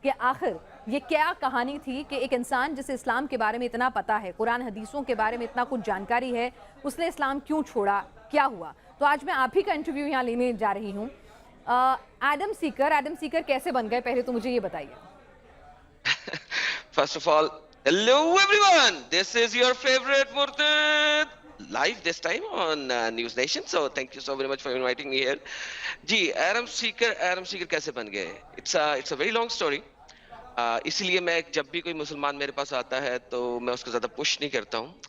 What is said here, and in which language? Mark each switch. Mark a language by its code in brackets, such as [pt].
[ur] کہ آخر یہ کیا کہانی تھی کہ ایک انسان جسے اسلام کے بارے میں اتنا پتا ہے، قرآن حدیثوں کے بارے میں اتنا کچھ جانکاری ہے، اس نے اسلام کیوں چھوڑا، کیا ہوا؟ تو آج میں آپ ہی کا انٹرویو یہاں لینے جا رہی ہوں۔ ایڈم سیکر کیسے بن گئے، پہلے تو مجھے یہ بتائیے۔ [en] First of all, hello everyone. This is your favorite Murtad live this time on News Nation. So thank you so very much for inviting me here. [ur] جی Adam سیکر کیسے بن گئے؟ [en] It's a very long story. [ur] اسی لیے میں جب بھی کوئی مسلمان میرے پاس آتا ہے تو میں اس کو زیادہ پش نہیں کرتا ہوں.